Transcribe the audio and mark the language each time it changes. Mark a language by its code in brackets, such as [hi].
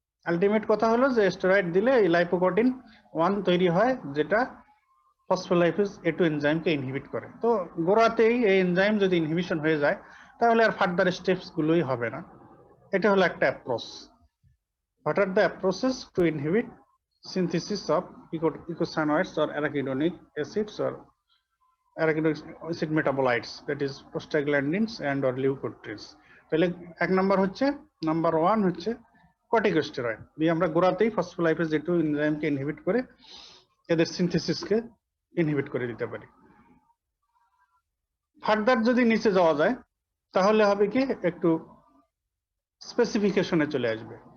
[bn] Ultimate কথা হলো যে স্টেরয়েড দিলে এই লাইপোকর্টিন 1 তৈরি হয় যেটা ফসফোলাইপেজ A2 এনজাইমকে ইনহিবিট করে। তো গোড়াতেই এই এনজাইম যদি ইনহিবিশন হয়ে যায় তাহলে আর ফার্দার স্টেপস গুলোই হবে না। এটা হলো একটা approach [en] What are the approaches to inhibit synthesis of eicosanoids or arachidonic acids or arachidonic acid metabolites, that is prostaglandins and or leukotrienes? [bn] তাহলে এক নাম্বার হচ্ছে, নাম্বার 1 হচ্ছে কর্টিকোস্টেরয়েড দিয়ে আমরা গোড়াতেই ফসফোলাইপেজ জে2 এনজাইমকে ইনহিবিট করে এদের সিনথেসিসকে ইনহিবিট করে দিতে পারি। ফার্দার যদি নিচে যাওয়া যায় তাহলে হবে কি একটু স্পেসিফিকেশনে চলে আসবে।